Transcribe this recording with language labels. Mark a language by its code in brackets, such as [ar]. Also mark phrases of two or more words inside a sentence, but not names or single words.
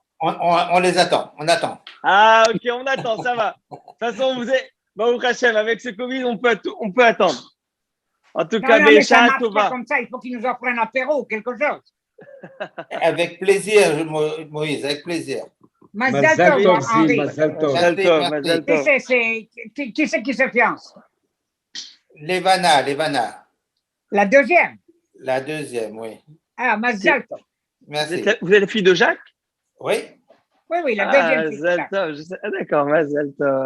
[fr] On les attend, on attend. Ah, ok, on attend, ça va. De toute façon, [he] ברוך השם, [fr] avec ce Covid, on peut attendre. En tout cas, ça Besha'a marche Tova. pas comme ça, il faut qu'il nous offre un apéro ou quelque chose. Avec plaisir, Moïse, avec plaisir. Mazel Mazal tov, tov, Zi, Henri. [he] מזל טוב. מזל טוב, [fr] Merci. Mazal Qui tov. c'est qui se fiance? Levana, La deuxième. la deuxième, oui. [he] Ah, מזל טוב. [fr] Merci. Vous êtes la fille de Jacques? Oui, Oui, la Ah, deuxième. fille. [he] מזל טוב. D'accord, מזל טוב.